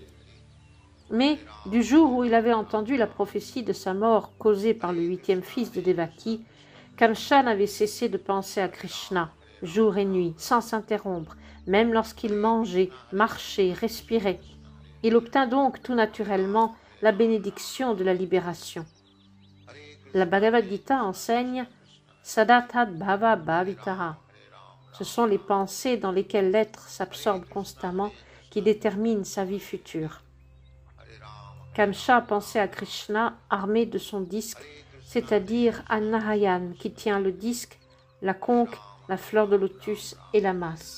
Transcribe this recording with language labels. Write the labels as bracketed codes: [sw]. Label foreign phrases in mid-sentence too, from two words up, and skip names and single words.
[fr] Mais, du jour où il avait entendu la prophétie de sa mort causée par le 8e fils de Devaki, Kamcha n'avait cessé de penser à Krishna, jour et nuit, sans s'interrompre, même lorsqu'il mangeait, marchait, respirait. Il obtint donc tout naturellement la bénédiction de la libération. La Bhagavad Gita enseigne « [sa] Sadatad bhava bhavitara ». [fr] Ce sont les pensées dans lesquelles l'être s'absorbe constamment qui déterminent sa vie future. Kamcha pensait à Krishna armé de son disque, c'est-à-dire à Narayan qui tient le disque, la conque, la fleur de lotus et la masse.